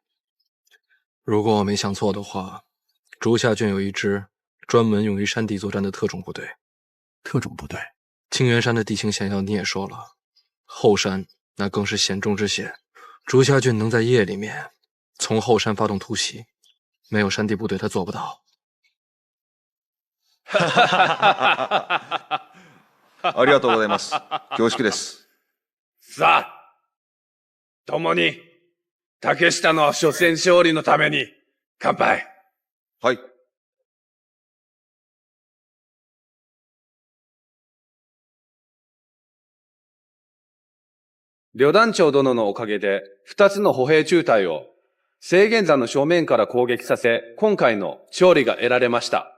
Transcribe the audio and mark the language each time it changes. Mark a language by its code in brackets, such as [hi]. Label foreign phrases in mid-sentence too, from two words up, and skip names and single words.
[zh] 如果我没想错的话，竹下郡有一支专门用于山地作战的特种部队。特种部队？清源山的地形险要你也说了，后山那更是险中之险。竹下郡能在夜里面从后山发动突袭，没有山地部队他做不到。 [ja] ありがとうございます。恐縮です。さあ、共に竹下の初戦勝利のために乾杯。はい。旅団長殿のおかげで、2つの歩兵中隊を制限山の正面から攻撃させ、今回の勝利が得られました。